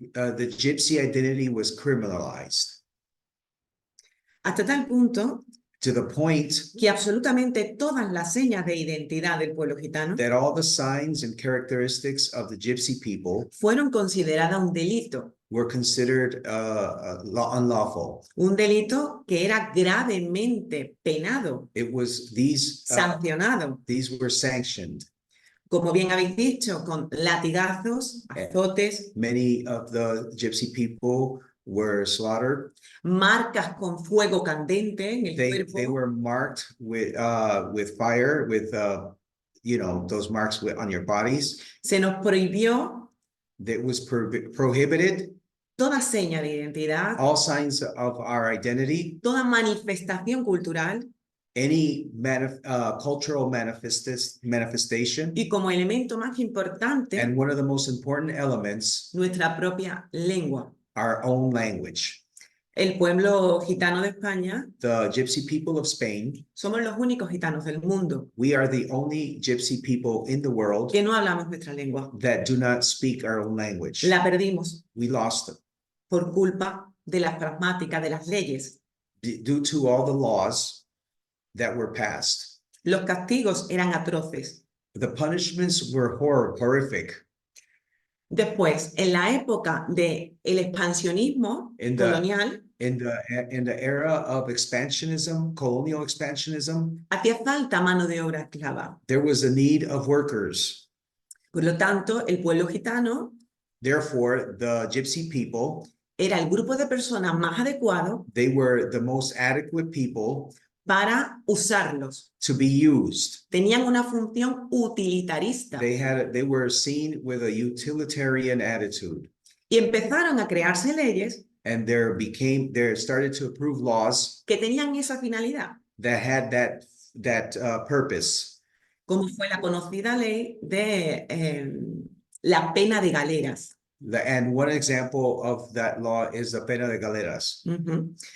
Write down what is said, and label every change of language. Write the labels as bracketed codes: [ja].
[en] The Gypsy identity was criminalized [es] Hasta tal punto [en] to the point [es] que absolutamente todas las señas de identidad del pueblo gitano [en] that all the signs and characteristics of the Gypsy people [es] fueron consideradas un delito. [en] were considered unlawful. [es] Un delito que era gravemente penado, [en] It was [es] sancionado, [en] these were sanctioned. [es] como bien habéis dicho, con latigazos, azotes, [en] Many of the Gypsy people were slaughtered. [es] marcas con fuego candente en el [en] They [es] cuerpo, [en] were marked with fire, with those marks on your bodies. [es] se nos prohibió [en] That was prohibited. [es] toda seña de identidad, [en] All signs of our identity, [es] toda manifestación cultural [en] any cultural manifestation, [es] y como elemento más importante, [en] and one of the most important elements, [es] nuestra propia lengua. [en] our own language. [es] El pueblo gitano de España [en] The Gypsy people of Spain, [es] somos los únicos gitanos del mundo [en] we are the only Gypsy people in the world [es] que no hablamos nuestra lengua. [en] that do not speak our own language. [es] La perdimos [en] We lost them [es] por culpa de las pragmáticas, de las leyes. [en] due to all the laws that were passed. [es] Los castigos eran atroces. [en] The punishments were horrific. [es] Después, en la época del expansionismo [en] In the- [es] colonial, [en] In the era of expansionism, colonial expansionism, [es] hacía falta mano de obra esclava. [en] there was a need of workers. [es] Por lo tanto, el pueblo gitano [en] Therefore, the Gypsy people, [es] era el grupo de personas más adecuado [en] they were the most adequate people [es] para usarlos. [en] to be used. [es] Tenían una función utilitarista [en] They were seen with a utilitarian attitude, [es] y empezaron a crearse leyes [en] and there started to approve laws [es] que tenían esa finalidad, [en] that had that purpose. [es] como fue la conocida ley de la pena de galeras. [en] And one example of that law is the pena de galeras. Ujú.